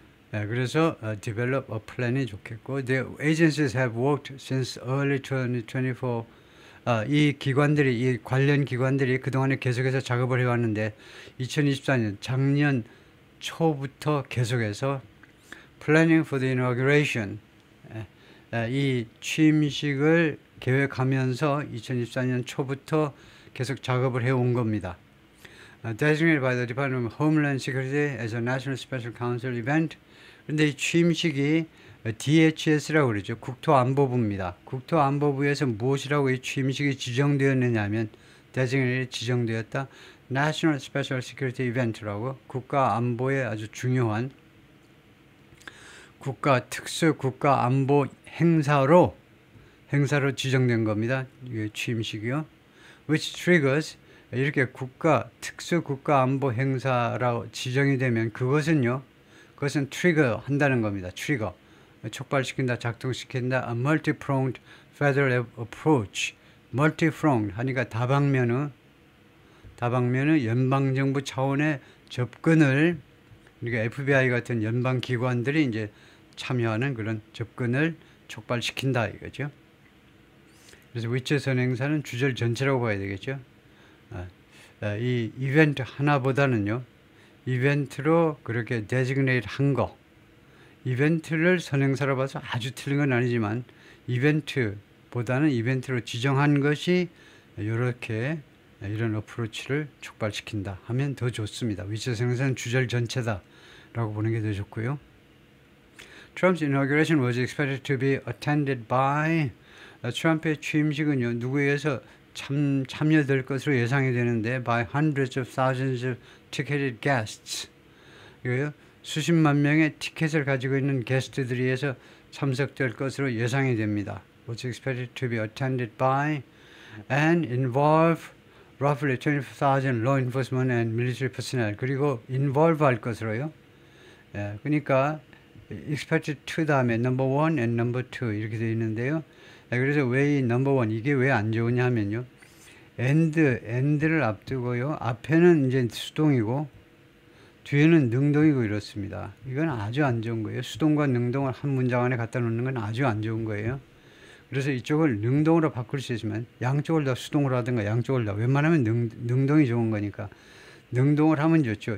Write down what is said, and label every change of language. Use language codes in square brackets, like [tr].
[ko] 그래서 develop a plan이 좋겠고 [en] the agencies have worked since early 2024 [ko] 이 기관들이 이 관련 기관들이 그동안에 계속해서 작업을 해왔는데 2024년 작년 초부터 계속해서 [en] planning for the inauguration [ko] 이 취임식을 계획하면서 2024년 초부터 계속 작업을 해온 겁니다. [en] Designated by the Department of Homeland Security as a National Special Council event. [ko] 그런데 이 취임식이 DHS라고 그러죠. 국토안보부입니다. 국토안보부에서 무엇이라고 이 취임식이 지정되었느냐 하면 Designated 지정되었다. National Special Security Event라고 국가안보에 아주 중요한 국가안보 행사로 지정된 겁니다. 이 취임식이요. [en] Which triggers [ko] 이렇게 특수 국가안보 행사라고 지정이 되면 그것은 트리거 한다는 겁니다. 트리거 촉발시킨다, 작동시킨다. [en] A multi-pronged federal approach. [ko] multi-pronged 하니까 다방면의 연방정부 차원의 접근을 그러니까 FBI 같은 연방기관들이 이제 참여하는 그런 접근을 촉발시킨다 이거죠. 그래서 위치 선행사는 주절 전체라고 봐야 되겠죠. 이 이벤트 하나보다는요. 이벤트로 그렇게 데지그네이트 한 거. 이벤트를 선행사로 봐서 아주 틀린 건 아니지만 이벤트보다는 이벤트로 지정한 것이 이렇게 이런 어프로치를 촉발시킨다 하면 더 좋습니다. 위치 선행사는 주절 전체다 라고 보는 게 더 좋고요. [en] Trump's inauguration was expected to be attended by [ko] 트럼프의 취임식은요. 누구에 의해서 참여될 것으로 예상이 되는데 [en] by hundreds of thousands of ticketed guests [ko] 이거요. 수십만 명의 티켓을 가지고 있는 게스트들에 의해서 참석될 것으로 예상이 됩니다. [en] Was expected to be attended by and involve roughly 24,000 law enforcement and military personnel [ko] 그리고 involve 할 것으로요. 그러니까 expected to 다음에 [en] number one and number two [ko] 이렇게 되어 있는데요. 그래서 왜 이 number one 이게 왜 안 좋으냐 하면요. and를 앞두고요. 앞에는 이제 수동이고 뒤에는 능동이고 이렇습니다. 이건 아주 안 좋은 거예요. 수동과 능동을 한 문장 안에 갖다 놓는 건 아주 안 좋은 거예요. 그래서 이쪽을 능동으로 바꿀 수 있으면 양쪽을 다 수동으로 하든가 양쪽을 다 웬만하면 능동이 좋은 거니까 능동을 하면 좋죠.